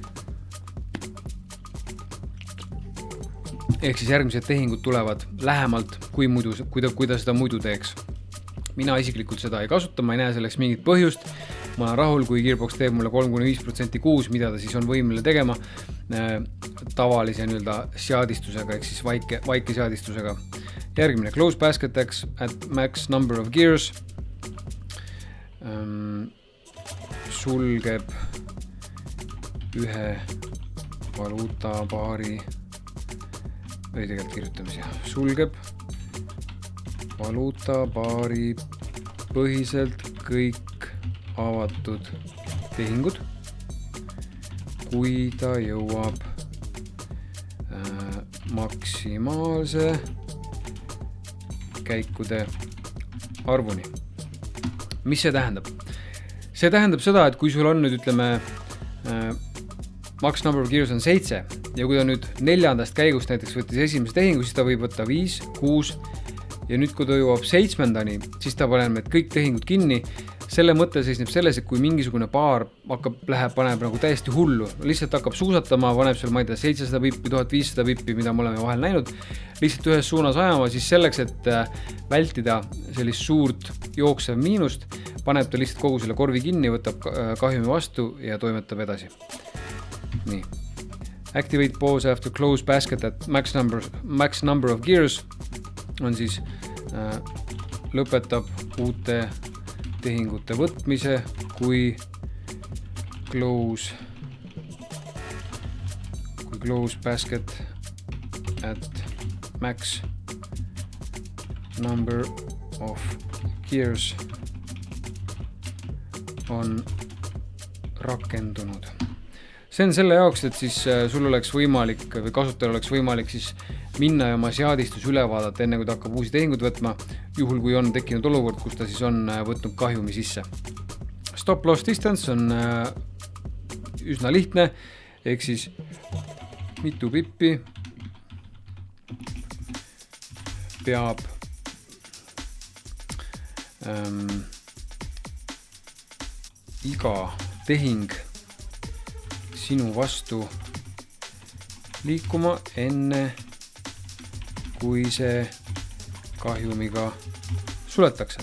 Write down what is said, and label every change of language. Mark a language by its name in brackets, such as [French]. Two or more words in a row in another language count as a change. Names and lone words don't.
[Estonian] Ehk siis järgmised tehingud tulevad lähemalt, kui ta seda muidu teeks. Mina isiklikult seda ei kasuta, ma ei näe selleks mingit põhjust. ma olen rahul, kui Gearbox teeb mulle 3-5% kuus, mida ta siis on võimeline tegema tavalise seadistusega, ehk siis vaike seadistusega. Järgmine, [English] close basket at max number of gears. [Estonian] Sulgeb ühe valuutapaari või tegelikult kirjutame siia. Sulgeb valuutapaari põhiselt kõik avatud tehingud, kui ta jõuab maksimaalse käikude arvuni. Mis see tähendab? See tähendab seda, et kui sul on nüüd [English] max number of gears [Estonian] on 7 ja kui ta nüüd 4. käigust näiteks võttis esimese tehingu, siis ta võib võtta 5, 6 ja nüüd kui ta jõuab 7. siis ta paneb need kõik tehingud kinni. Selle mõte seisneb selles, et kui mingisugune paar paneb nagu täiesti hullu, lihtsalt hakkab suusatama, paneb seal, ma ei tea, 700 pippi, 1500 pippi, mida me oleme vahel näinud, lihtsalt ühes suunas ajama, siis selleks, et vältida sellist suurt jooksev miinust, paneb ta lihtsalt kogu selle korvi kinni, võtab kahjumi vastu ja toimetab edasi. Nii. [English] Activate pause after close basket at max number of gears [Estonian] on siis lõpetab uute tehingute võtmise, kui [English] close basket at max number of gears [Estonian] on rakendunud. See on selle jaoks, et siis sul oleks võimalik või kasutajal oleks võimalik siis minna ja oma seadistus üle vaadata, enne kui ta hakkab uusi tehingud võtma, juhul kui on tekkinud olukord, kus ta siis on võtnud kahjumi sisse. [English] Stop loss distance [Estonian] on üsna lihtne, ehk siis mitu pippi peab iga tehing sinu vastu liikuma enne, kui see kahjumiga suletakse.